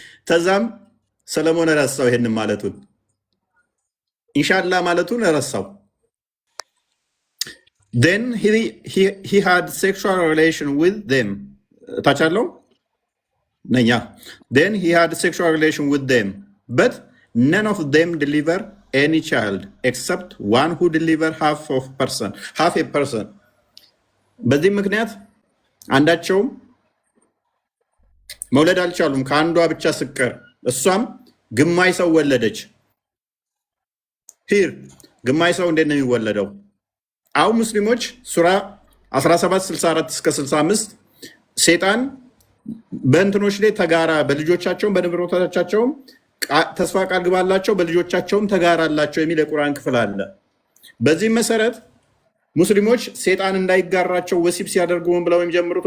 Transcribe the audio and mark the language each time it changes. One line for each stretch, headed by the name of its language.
Amharic: ተዛም ሰለሞን ረሳው ይሄን ማለቱን ኢንሻአላህ ማለቱን ረሳው።
English: Then he had sexual relation with them. ታቻለው ነኛ Then he had sexual relation with them, but none of them deliver any child except one who deliver half a person.
Amharic: በዚህ ምክንያት አንዳቸውም መውለድ አልቻሉም ከአንዷ ብቻ ስቀር፣ እሷም ግማሽ ሰው ወለደች። ሂር ግማሽ ሰው እንዴት ነው የሚወለደው? አሁን ሙስሊሞች ሱራ 1764 እስከ 65 ሴጣን በእንትኖች ላይ ተጋራ፣ በልጆቻቸውም በንብረቶቻቸውም ተስፋ ቃል ግባላቸው፣ በልጆቻቸውም ተጋራላቸው የሚል የቁርአን ክፍል አለ። በዚህ መሰረት ሙስሊሞች ሴጣን እንዳይጋራቸው ወሲብ ሲያደርጉ ምን ብለው የሚጀምሩት?